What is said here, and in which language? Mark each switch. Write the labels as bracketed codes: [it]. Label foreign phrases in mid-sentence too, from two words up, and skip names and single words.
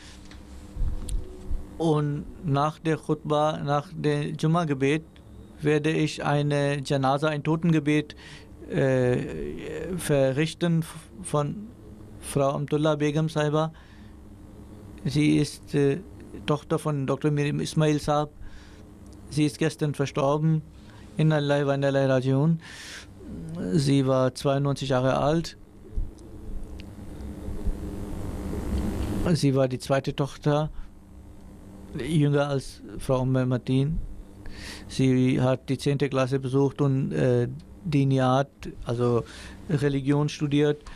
[de] Und nach der Khutbah, nach dem Jumma-Gebet, werde ich eine Janaza, ein Totengebet verrichten von Frau Amtullah Begum Saiba. Sie ist Tochter von Dr. Miriam Ismail Saab. Sie ist gestern verstorben. [ar] إنا لله وإنا إليه راجعون. [de] Sie war 92 Jahre alt Sie war die zweite Tochter, jünger als Frau Martin. Sie hat die 10. Klasse besucht und Diniyat, also Religion studiert.